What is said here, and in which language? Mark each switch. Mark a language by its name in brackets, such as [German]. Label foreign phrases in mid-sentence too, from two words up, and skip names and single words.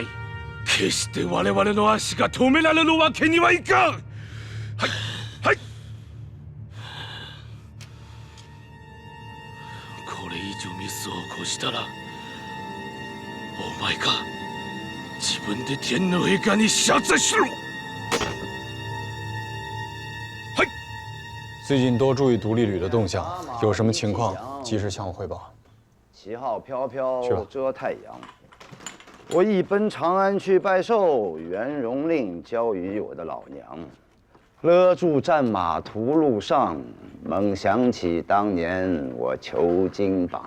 [Japanese] 決して我々の足が止められるわけにはいかん。はいはい。これ以上ミスを起こしたらお前か自分で天皇陛下に謝罪しろ。 [Chinese] 最近多注意独立旅的动向，有什么情况及时向我汇报。旗号飘飘遮太阳，我一奔长安去拜寿，元荣令交与我的老娘，勒住战马途路上，猛想起当年我求金榜。